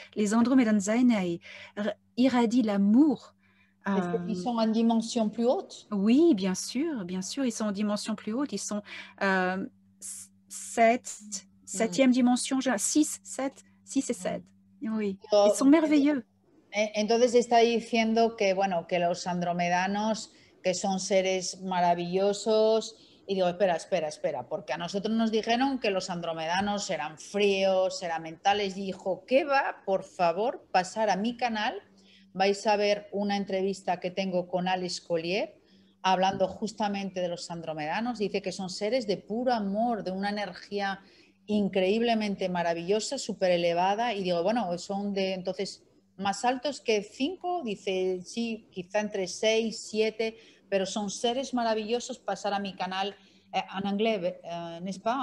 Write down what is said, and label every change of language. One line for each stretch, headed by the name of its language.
French: Les andromédanes Zenae irradient l'amour. Ils sont en dimension plus haute? Oui, bien sûr, ils sont en dimension plus haute. Ils sont 7e dimension, 6, 7, 6 et 7. Oui, ils sont merveilleux.
Spanish: Entonces está diciendo que, bueno, que los andromedanos, que son seres maravillosos. Y digo, espera, porque a nosotros nos dijeron que los andromedanos eran fríos, eran mentales. Y dijo, ¿qué va? Por favor, pasar a mi canal. Vais a ver una entrevista que tengo con Alex Collier, hablando justamente de los andromedanos. Dice que son seres de puro amor, de una energía increíblemente maravillosa, súper elevada. Y digo, bueno, son de entonces más altos que 5, dice, sí, quizá entre 6, 7, pero son seres maravillosos. Pasar a mi canal
French: en anglais, n'est-ce pas?